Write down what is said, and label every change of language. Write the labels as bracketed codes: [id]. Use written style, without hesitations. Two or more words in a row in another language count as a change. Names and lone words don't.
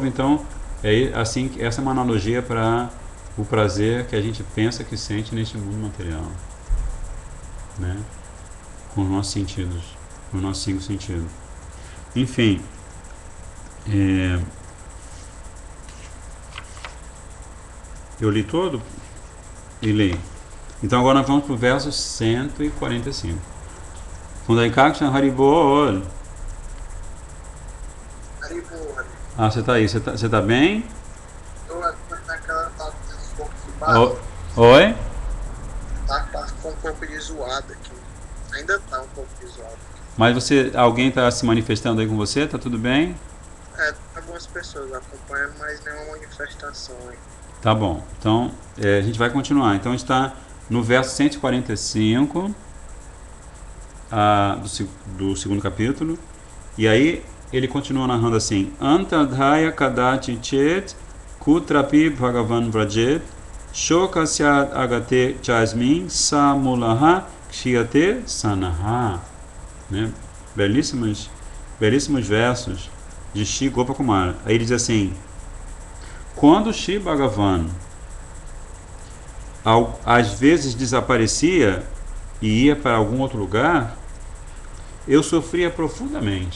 [pt] Então, é assim, essa é uma analogia para o prazer que a gente pensa que sente neste mundo material, né? Com os nossos sentidos, com os nossos 5 sentidos. Enfim, eu li todo e li. Então agora nós vamos para o verso 145. Fundaikakshan Haribol. Haribol. Ah, você está aí. Você tá bem? Estou naquela tá um pouco de barulho. Oi? Tá com um pouco de zoado aqui. Ainda tá um pouco de zoado. Mas alguém está se manifestando aí com você? Tá tudo bem? Algumas pessoas acompanham, mas nenhuma manifestação aí. Tá bom. Então, a gente vai continuar. Então, está no verso 145 do segundo capítulo. E aí, ele continua narrando assim: [sa] अन्तर्धाय कदाचित् चेत् कुत्रापि भगवान् व्रजेत् शोकस्याद् आगते चास्मिन् समूलः क्षीयते सनः. [pt] Né? Belíssimos versos de Shri Gopakumara. Aí ele diz assim: quando Shri Bhagavan às vezes desaparecia e ia para algum outro lugar, eu sofria profundamente.